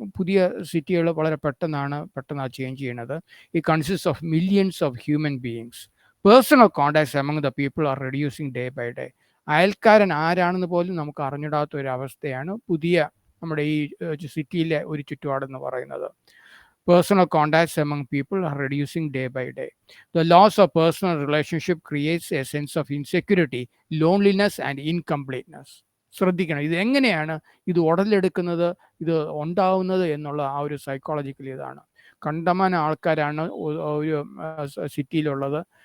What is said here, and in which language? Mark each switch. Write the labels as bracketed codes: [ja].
[ml] പുതിയ സിറ്റികൾ വളരെ പെട്ടെന്ന് ചേഞ്ച് ചെയ്യണത്. [en] It consist of millions of human beings. Personal contacts among the people are reducing day by day. [ml] അയൽക്കാരൻ ആരാണെന്ന് പോലും നമുക്ക് അറിഞ്ഞിടാത്ത ഒരു അവസ്ഥയാണ് പുതിയ നമ്മുടെ ഈ സിറ്റിയിലെ ഒരു ചുറ്റുപാടെന്ന് പറയുന്നത്. [en] Personal contacts among people are reducing day by day. The loss of personal relationship creates a sense of insecurity, loneliness and incompleteness. [ml] ശ്രദ്ധിക്കണം, ഇത് എങ്ങനെയാണ് ഇത് ഉടലെടുക്കുന്നത്, ഇത് ഉണ്ടാവുന്നത് എന്നുള്ള ആ ഒരു സൈക്കോളജിക്കൽ ഇതാണ്. കണ്ടമാനം ആൾക്കാരാണ് ഒരു സിറ്റിയിലുള്ളത്.